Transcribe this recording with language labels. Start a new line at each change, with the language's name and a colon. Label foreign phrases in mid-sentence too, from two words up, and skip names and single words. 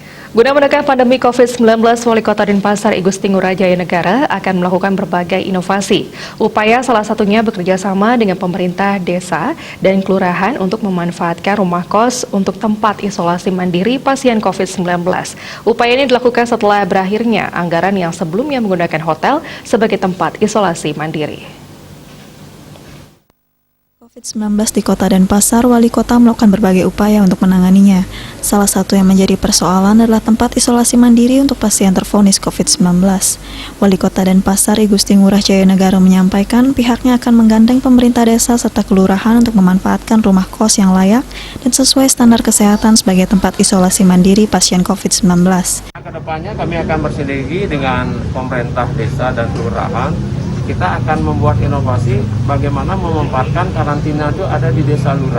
Indonesian: Guna menekan pandemi COVID-19, Wali Kota Denpasar I Gusti Ngurah Jaya Negara akan melakukan berbagai inovasi. Upaya salah satunya bekerja sama dengan pemerintah desa dan kelurahan untuk memanfaatkan rumah kos untuk tempat isolasi mandiri pasien COVID-19. Upaya ini dilakukan setelah berakhirnya anggaran yang sebelumnya menggunakan hotel sebagai tempat isolasi mandiri. COVID-19 di Kota Denpasar, Wali Kota melakukan berbagai upaya untuk menanganinya. Salah satu yang menjadi persoalan adalah tempat isolasi mandiri untuk pasien tervonis COVID-19. Wali Kota Denpasar I Gusti Ngurah Jaya Negara menyampaikan pihaknya akan menggandeng pemerintah desa serta kelurahan untuk memanfaatkan rumah kos yang layak dan sesuai standar kesehatan sebagai tempat isolasi mandiri pasien COVID-19. Kedepannya kami akan bersinergi dengan pemerintah desa dan kelurahan. Kita akan membuat inovasi bagaimana memanfaatkan karantina itu ada di desa lurah.